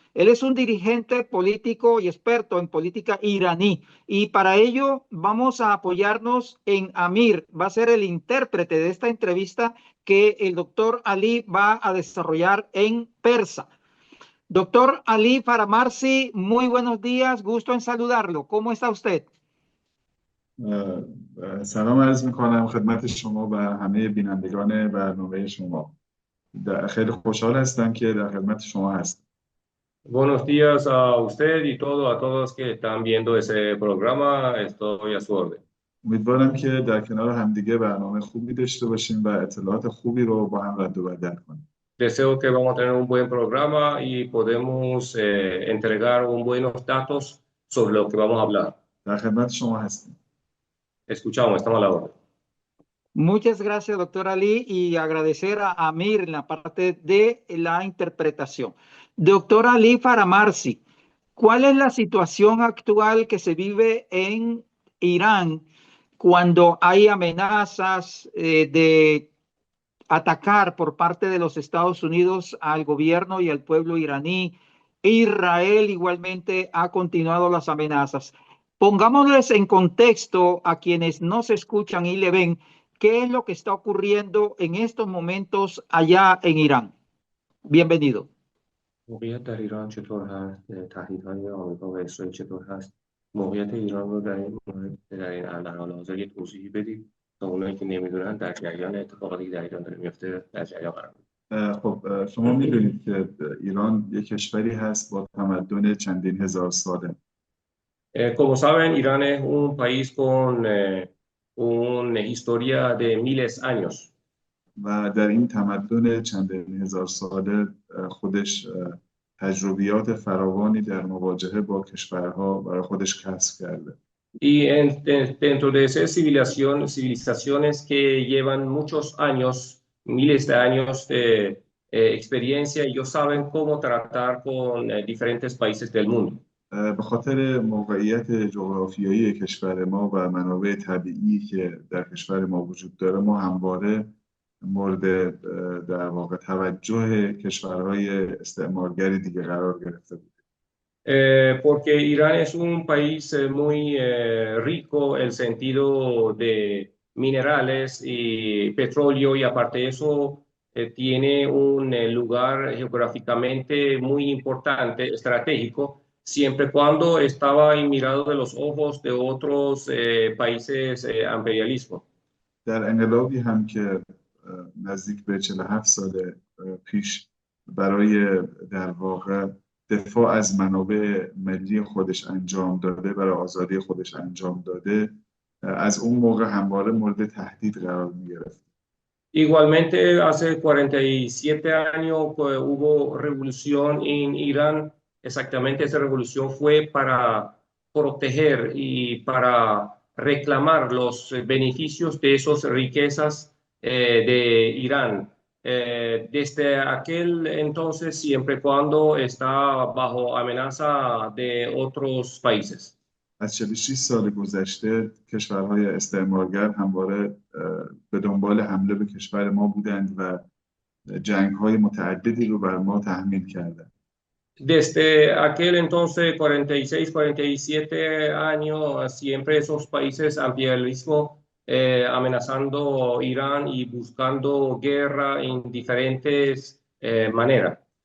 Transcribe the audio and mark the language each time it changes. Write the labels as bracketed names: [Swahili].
[Spanish] Él es un dirigente político y experto en política iraní y para ello vamos a apoyarnos en Amir. Va a ser el intérprete de esta entrevista que el doctor Ali va a desarrollar en persa. Doctor Ali Faramarzi, muy buenos días, gusto en saludarlo. ¿Cómo está usted? [Persian] سلام عرض میکنم خدمت شما و همه بینندگان برنامه شما. خیلی خوشحال هستم که در خدمت شما هستم. [Spanish] Buenos días a usted y a todos que están viendo ese programa. Estoy a su orden. [Persian] امیدوارم که در کنار همدیگه برنامه خوبی داشته باشیم و اطلاعات خوبی رو با هم رد و بدل کنیم. [Spanish] Deseo que vamos a tener un buen programa y podemos entregar buenos datos sobre lo que vamos a hablar. [Persian] در خدمت شما هستیم. [Spanish] Escuchamos, estamos a la orden. Muchas gracias, doctor Ali, y agradecer a Amir en la parte de la interpretación. Doctor Ali Faramarzi, ¿cuál es la situación actual que se vive en Irán cuando hay amenazas de atacar por parte de los Estados Unidos al gobierno y al pueblo iraní? Israel igualmente ha continuado las amenazas. Pongámosles en contexto a quienes nos escuchan y le ven qué es lo que está ocurriendo en estos momentos allá en Irán. Bienvenido. [Persian] موقعیت در ایران چطور هست؟ تهدیدهای آمریکا و اسرائیل چطور هست؟ موقعیت ایران رو در این مورد در حال حاضر یه توضیحی بدید تا اونایی که نمیدونن در جریان اتفاقاتی که در ایران داره میفته در جریان قرار بگیرن. خب شما میدونید که ایران یک کشوری هست با تمدن چندین هزار ساله. [Spanish] Como saben, Irán es un país con una historia de miles de años. [Persian] و در این تمدن چندین هزار ساله خودش تجربیات فراوانی در مواجهه با کشورها برای خودش کسب کرده. [Spanish] Y dentro de esas civilizaciones que llevan muchos años, miles de años de experiencia, ellos saben cómo tratar con diferentes países del mundo. [Persian] به خاطر موقعیت جغرافیایی کشور ما و منابع طبیعی که در کشور ما وجود داره، ما همواره مورد در واقع توجه کشورهای استعمارگر دیگه قرار گرفته بود. [Spanish] Porque Irán es un país muy rico en el sentido de minerales y petróleo, y aparte de eso tiene un lugar geográficamente muy importante, estratégico, siempre cuando estaba mirado de los ojos de otros países imperialismo. [Persian] در انقلابی هم که نزدیک به 47 سال پیش برای در واقع دفاع از منابع ملی خودش انجام داده، برای آزادی خودش انجام داده، از اون موقع همواره مورد تهدید قرار می‌گرفت. [Spanish] Igualmente, hace 47 años hubo revolución en Irán. Exactamente, esa revolución fue para proteger y para reclamar los beneficios de esas riquezas de Irán. Desde aquel entonces, siempre cuando está bajo amenaza de otros países. [Persian] از 46 سال گذشته کشورهای استعمارگر همواره به دنبال حمله به کشور ما بودند و جنگ‌های متعددی رو بر ما تحمیل کردند. [Spanish] Desde aquel entonces, 46, 47 años, siempre esos países imperialismo amenazando Irán y buscando guerra en diferentes maneras.